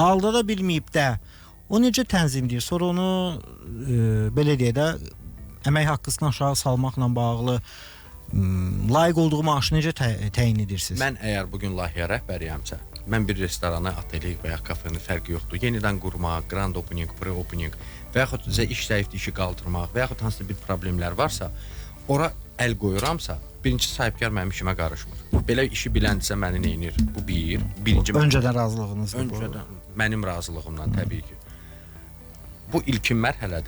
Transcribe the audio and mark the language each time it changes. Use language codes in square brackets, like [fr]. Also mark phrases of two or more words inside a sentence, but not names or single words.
[az] Aldada bilməyib də o necə tənzimləyir? Sonra onu belə deyə də əmək haqqısını aşağı salmaqla bağlı layiq olduğu maaşı necə təyin edirsiniz? Mən əgər bugün layihə rəhbəriyəmsə, mən bir restoranı, ateli və ya kafeni fərqi yoxdur. Yenidən qurmaq, [en] grand opening, pre-opening [az] və yaxud işi zəifdir, işi qaldırmaq və yaxud hansısa bir problemlər varsa, ora əl qoyuramsa, birinci sahibkar mənim işimə qarışmır. Belə işi biləndirsə məni neynir? Bu birinci öncədən razılığınız. Öncədən mənim razılığımdan təbii ki. Bu ilkin mərhələdir.